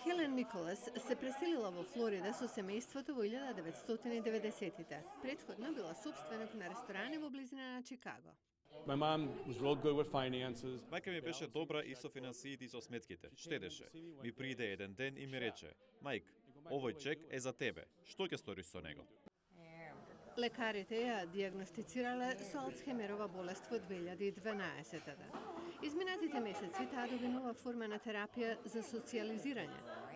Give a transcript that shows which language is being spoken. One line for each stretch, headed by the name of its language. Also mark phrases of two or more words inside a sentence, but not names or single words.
Macedonian: Николас се преселила во Флорида со семејството во 1990-тите. Претходно била сопственик на ресторани во близина на Чикаго.
English: My mom was real good with finances.
Macedonian: Мајка ми беше добра и со финансиите и со сметките. Штедеше. Ми приде еден ден и ми рече: "Мајк, овој чек е за тебе. Што ќе сториш со него?" Лекарите ја диагностицирале со Алцхемерова болест во 2012. Изминатите месеци таа доби нова форма на терапија за социјализирање.